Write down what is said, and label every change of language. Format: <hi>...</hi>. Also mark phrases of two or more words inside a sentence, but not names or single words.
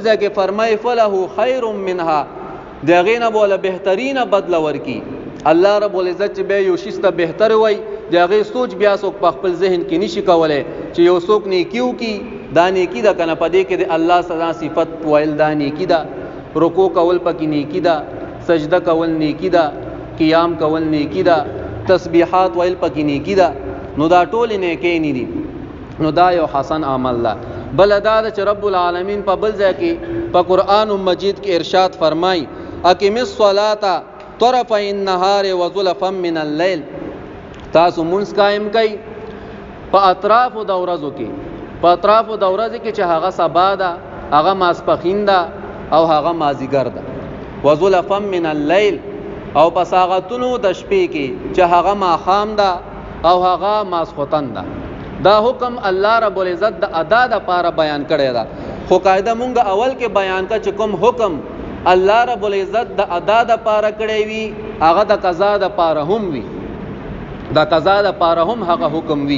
<ps>ځکه فرمای</ps> <ar>فله خیر منها</ar> <ps>دغینه بوله بهترینه بدل ورکی الله رب العزت به یو شسته بهتر وای دغه سوچ بیا څوک په خپل ذهن کې نشي کولای چې یو څوک نیکیو کی دا نیکی دا کنه پدې کې د الله سزا صفت ویل دا نیکی دا رکوع کول پکې نیکی دا سجده کول نیکی ده، قیام کول نیکی ده، تسبیحات ویل پکې نیکی ده، نو دا ټول نیکی نه دي، نو دا یو حسن عمل ده. بل دا چې رب العالمین په بل ځای کې په قرآن مجید کې ارشاد فرمای</ps> <ar>اقم الصلاة طرفي النهار وزلفا من الليل،</ar> <ps>تاسو منځ قائم کئ په اطراف د ورځو کې، په اطراف د ورځې کې چې هغه سبا ده، هغه ماسپخین ده او هغه مازیګر ده،</ps> <ar>وزلفا من الليل</ar> <ps>او په ساعتونو د شپې کې چې هغه ماښام ده او هغه ماسخوتن ده. دا حکم الله رب العزت د ادا د پاره بیان کړی دا، خو قاعده مونږ اول کې بیان کا چې کوم حکم الله رب العزت د ادا د پاره کړی وي هغه د قضا د پاره هم وي، د قضا د پاره هم هغه حکم وي.</ps>